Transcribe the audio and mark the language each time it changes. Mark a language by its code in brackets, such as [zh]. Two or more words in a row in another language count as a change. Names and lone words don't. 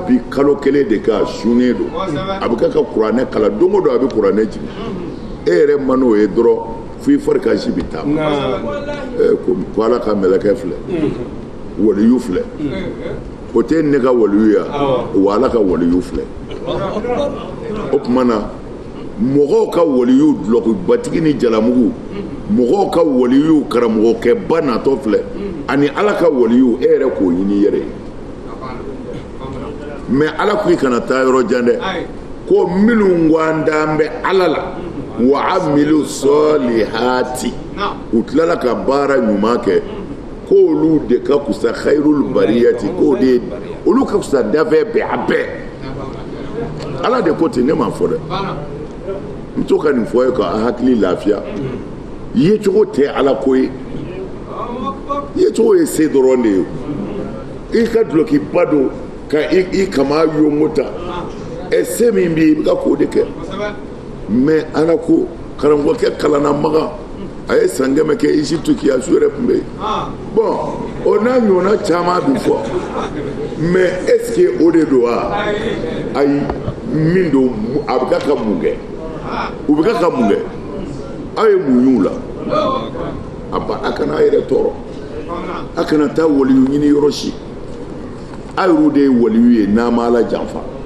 [bm] bi kalo kelen de ka sunnen don a bɛ kɛ ka kuranɛ kalan don o don a bɛ kuranɛ jigin e yɛrɛ man n'o ye dɔrɔn fo i fari ka si bɛ taa ko ala ka mɛlɛkɛ filɛ waliyu filɛ o tɛ ne ka waliyu ya wa ala ka waliyu filɛ o tuma na mɔgɔw ka waliyu dulɔkibatigi ni jalamugu mɔgɔw ka waliyu karamɔgɔkɛba natɔ filɛ ani ala ka waliyu e yɛrɛ k'o ɲini i yɛrɛ ye mais ala ko i kana taa yɔrɔ jan dɛ ko minnu ngwandaan bɛ ala la [ar] وعملوا الصالحات [bm] u tilala ka baara ɲuman kɛ k'olu de ka kusa [ar] خير البرية [bm] k'o de olu ka kusa dafɛ bɛɛ a bɛɛ ala de ko ten ne m'a fɔ dɛ n to ka nin fɔ ye ka hakili lafiya yecogo tɛ ala ko ye yecogo ye se dɔrɔn de ye i ka dulokiba don ka i kama yongo ta se min b'i bɛ ka k'o de kɛ mais ala ko karamɔgɔkɛ kalanna magan a ye san kɛmɛ kɛ Egypte kiyasu yɛrɛ tun bɛ yen bon o n'a ɲɔgɔnna caman bi fɔ [fr] mais est-ce que [bm] o de don wa ayi min don a bɛ ka mun kɛ u bɛ ka mun kɛ aw ye mun y'u la a kana a yɛrɛ tɔɔrɔ a kana taa waliyu ɲini yɔrɔ si a yɛrɛw de ye waliyu ye n'a ma ala janfa